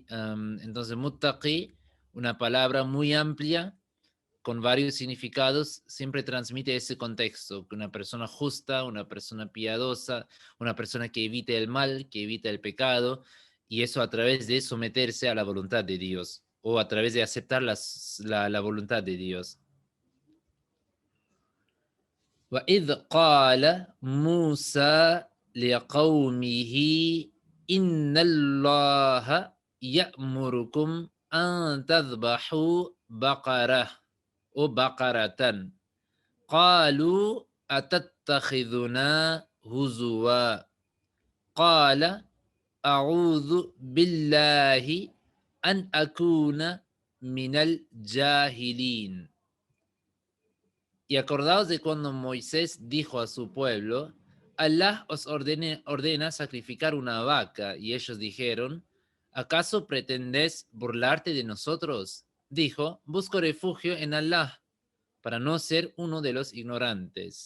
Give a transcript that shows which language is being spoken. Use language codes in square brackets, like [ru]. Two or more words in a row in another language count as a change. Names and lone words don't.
[es] Entonces, muttaqi, una palabra muy amplia, con varios significados, siempre transmite ese contexto, que una persona justa, una persona piadosa, una persona que evite el mal, que evita el pecado, y eso a través de someterse a la voluntad de Dios, o a través de aceptar la voluntad de Dios. [ar] وإذ قال موسى لقومه إن الله يأمركم أن تذبحوا بقرة أو بقرة قالوا أتتخذنا هزوا قال أعوذ بالله أن أكون من الجاهلين. [es] Y acordaos de cuando Moisés dijo a su pueblo, Alá os ordena sacrificar una vaca, y ellos dijeron, ¿acaso pretendes burlarte de nosotros? Dijo, busco refugio en Alá, para no ser uno de los ignorantes.